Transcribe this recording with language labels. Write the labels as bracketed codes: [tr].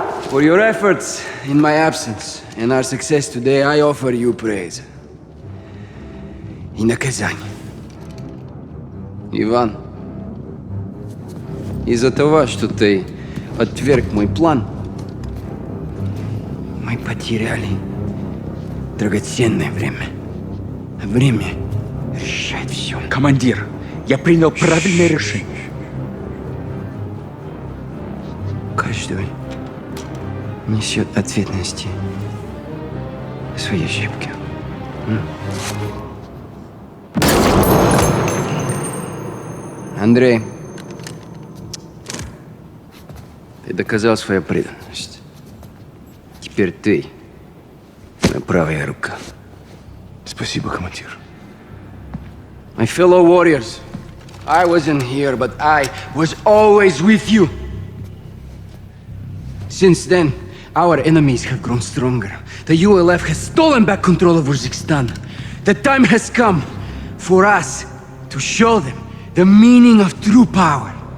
[en] For your efforts in my absence and our success today, I offer you praise. [ru] И наказание. Иван, из-за того, что ты отверг мой план, мы потеряли драгоценное время. А время решает все. Командир, я принял правильное решение. Каждый несет ответственности за свои ошибки. Андрей, ты доказал свою преданность. Теперь ты моя правая рука. Спасибо, командир. [en] My fellow warriors, I wasn't here, but I was always with you. Since then, our enemies have grown stronger. The ULF has stolen back control of Uzbekistan. The time has come for us to show them the meaning of true power.